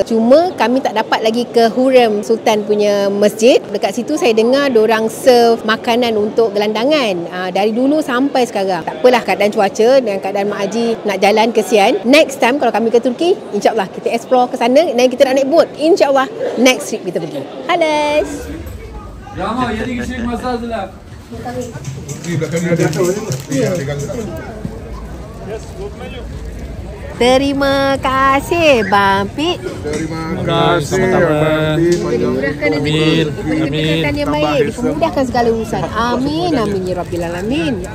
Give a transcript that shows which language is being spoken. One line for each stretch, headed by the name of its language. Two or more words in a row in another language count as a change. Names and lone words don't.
Malay: Cuma kami tak dapat lagi ke Hurrem Sultan punya masjid. Dekat situ saya dengar diorang serve makanan untuk gelandangan. Dari dulu sampai sekarang. Tak apalah keadaan cuaca dan keadaan Mak Haji nak jalan kesian.
English: Next time
Malay: kalau kami ke Turki, insyaAllah kita explore ke sana dan kita nak naik boat. InsyaAllah
English: next trip
Malay: kita pergi. Halas.
Turkish: Rama, 7 kişilik masa hazırla.
Malay: Terima kasih Bang Pit. Terima kasih Bang Pit. Dimudahkan rezeki, pendekatan yang baik, dipermudahkan segala urusan.
Arabic: آمين، آمين يا رب العالمين.